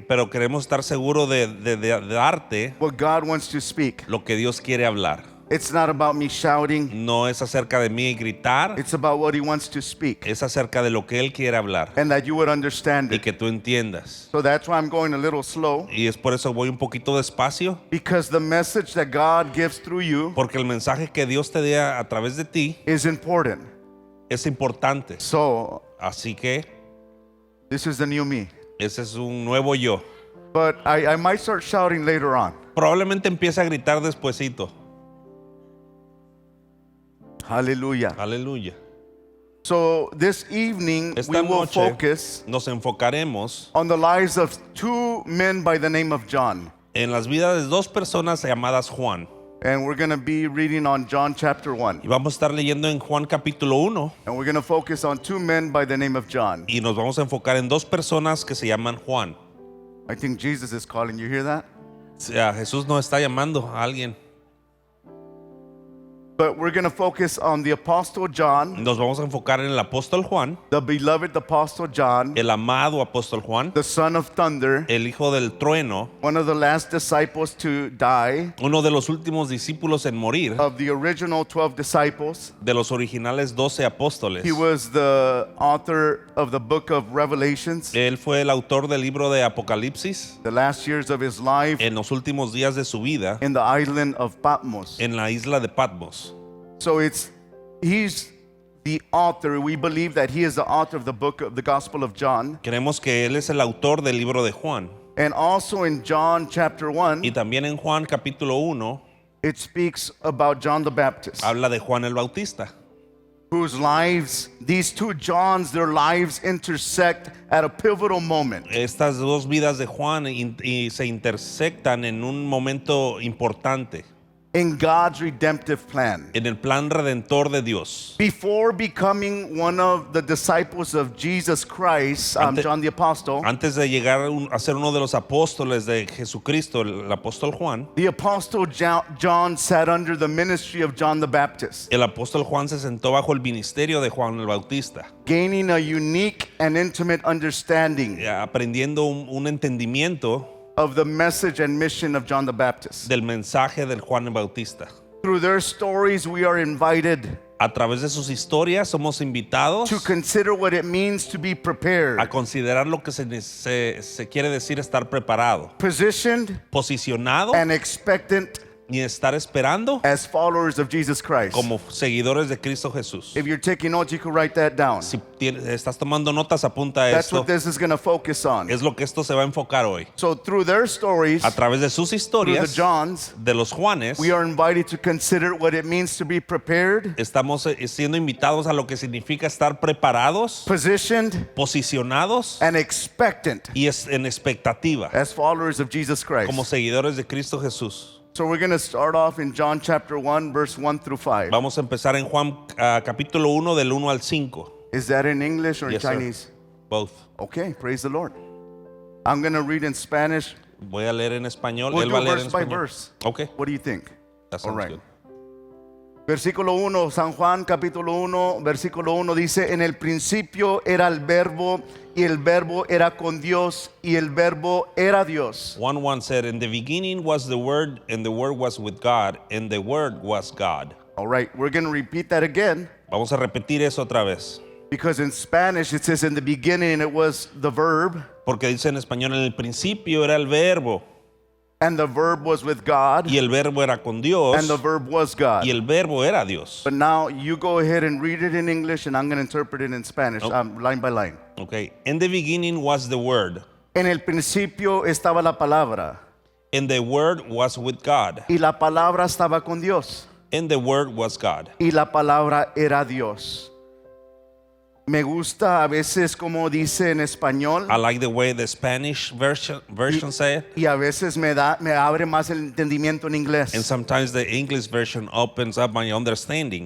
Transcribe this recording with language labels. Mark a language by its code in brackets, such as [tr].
[es] pero queremos estar seguros de darte [en] what God wants to speak. [es] lo que Dios quiere hablar. [en] It's not about me shouting. [es] No es acerca de mí gritar, [en] It's about what He wants to speak. [es] es acerca de lo que Él quiere hablar [en] And that you would understand [es] y [en] it. [es] que tú entiendas. [en] So that's why I'm going a little slow. [es] Y es por eso voy un poquito despacio, [en] Because the message that God gives through you [es] porque el mensaje que Dios te dé a través de ti [en] is important. [es] es importante. [en] So [es] Así que [en] this is the new me. [es] ese es un nuevo yo. [en] But I might start shouting later on. [es] Probablemente empiece a gritar despuesito. [en] Hallelujah. [es] Aleluya. [en] So this evening we [es] Esta [en] will [es] noche [en] focus [es] nos enfocaremos [en] on the lives of two men by the name of John. [es] en las vidas de dos personas llamadas Juan. [en] And we're going to be reading on John chapter 1. [es] Y vamos a estar leyendo en Juan capítulo 1 [en] And we're going to focus on two men by the name of John. [es] y nos vamos a enfocar en dos personas que se llaman Juan. [en] I think Jesus is calling. You hear that? [es] Jesús no está llamando a alguien. [en] But we're going to focus on the Apostle John, [es] Nos vamos a enfocar en el apóstol Juan, [en] the beloved Apostle John, [es] el amado apóstol Juan, [en] the son of thunder, [es] el hijo del trueno, [en] one of the last disciples to die [es] uno de los últimos discípulos en morir, [en] of the original 12 disciples. [es] de los originales 12 apóstoles. [en] He was the author of the book of Revelations, [es] Él fue el autor del libro de Apocalipsis [en] the last years of his life [es] en los últimos días de su vida [en] in the island of Patmos. [es] en la isla de Patmos. [en] So he's the author. We believe that he is the author of the book of the Gospel of John. [es] Creemos que él es el autor del libro de Juan. [en] And also in John chapter 1, [es] Y también en Juan capítulo 1 [en] it speaks about John the Baptist, [es] habla de Juan el Bautista, [en] whose lives, these two Johns, their lives intersect at a pivotal moment. [es] Estas dos vidas de Juan y se intersectan en un momento importante [en] In God's redemptive plan. [es] en el plan redentor de Dios. [en] Before becoming one of the disciples of Jesus Christ, John the Apostle, [es] Antes de llegar a ser uno de los apóstoles de Jesucristo, el apóstol Juan, [en] the Apostle John sat under the ministry of John the Baptist, [es] el apóstol Juan se sentó bajo el ministerio de Juan el Bautista, [en] gaining a unique and intimate understanding [es] aprendiendo un entendimiento [en] of the message and mission of John the Baptist. [es] del mensaje del Juan el Bautista. [en] Through their stories, we are invited [es] A través de sus historias somos invitados [en] to consider what it means to be prepared, [es] a considerar lo que se quiere decir estar preparado, [en] positioned, [es] posicionado [en] and expectant [es] y estar esperando [en] as followers of Jesus Christ. [es] como seguidores de Cristo Jesús. [en] If you're taking notes, you can write that down. [es] Si estás tomando notas, apunta [en] That's [es] esto. [en] what this is going to focus on. [es] Es lo que esto se va a enfocar hoy. [en] So through their stories, [es] A través de sus [en] through the [es] historias, [en] Johns, [es] de los Juanes, [en] we are invited to consider what it means to be prepared, [es] estamos siendo invitados a lo que significa estar preparados, [en] positioned, [es] posicionados [en] and expectant [es] y en expectativa [en] as followers of Jesus Christ. [es] como seguidores de Cristo Jesús. [en] So we're going to start off in John chapter 1, verse 1 through 5. [es] Vamos a empezar en Juan capítulo 1 del 1 al 5. [en] Is that in English or in Yes, sir. Chinese? Both. Okay, praise the Lord. I'm going to read in Spanish. [es] Voy a leer en español. [en] We'll [es] Él [en] do [es] va a leer [en] verse [es] en [en] by [es] español. [en] verse. [es] Ok, [en] What do you think? that All sounds right. good. [es] Versículo 1, San Juan capítulo 1, versículo 1 dice, en el principio era el verbo y el verbo era con Dios y el verbo era Dios. [en] 1:1 said, "In the beginning was the Word, and the Word was with God, and the Word was God." All right, we're going to repeat that again [es] Vamos a repetir eso otra vez. [en] because in Spanish it says in the beginning it was the verb [es] Porque dice en español, en el principio era el verbo, [en] and the verb was with God [es] y el verbo era con Dios, [en] and the verb was God. [es] y el verbo era Dios. [en] But now you go ahead and read it in English and I'm going to interpret it in Spanish, line by line. Okay. In the beginning was the Word, [es] En el principio estaba la palabra [en] and the Word was with God, [es] y la palabra estaba con Dios [en] and the Word was God. [es] y la palabra era Dios. Me gusta a veces como dice en español [en] I like the way the Spanish version say it, [es] y a veces me abre más el entendimiento en inglés. [en] and sometimes the English version opens up my understanding.